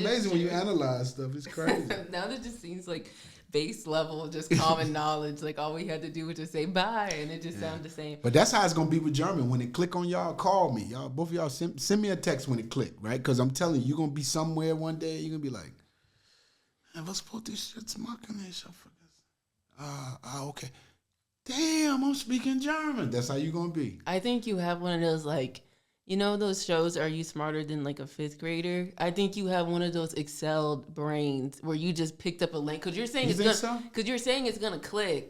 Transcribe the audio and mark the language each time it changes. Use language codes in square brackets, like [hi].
[en] amazing when you true. analyze stuff. It's crazy. Now that just seems like base level, just common knowledge. Like all we had to do was just say bye, and it just sounded the same. But that's how it's gonna be with German. When it click on y'all, call me. Y'all, both of y'all, send me a text when it click, right? Because I'm telling you, you're gonna be somewhere one day. You're gonna be like, [de] was wollte ich jetzt machen? Ich hab vergessen. Okay. [en] Damn, I'm speaking German. That's how you gonna be. I think you have one of those like, those shows, Are You Smarter Than Like a Fifth Grader? I think you have one of those excelled brains where you just picked up a link because you're saying You it's think gonna, so? because you're saying it's gonna click,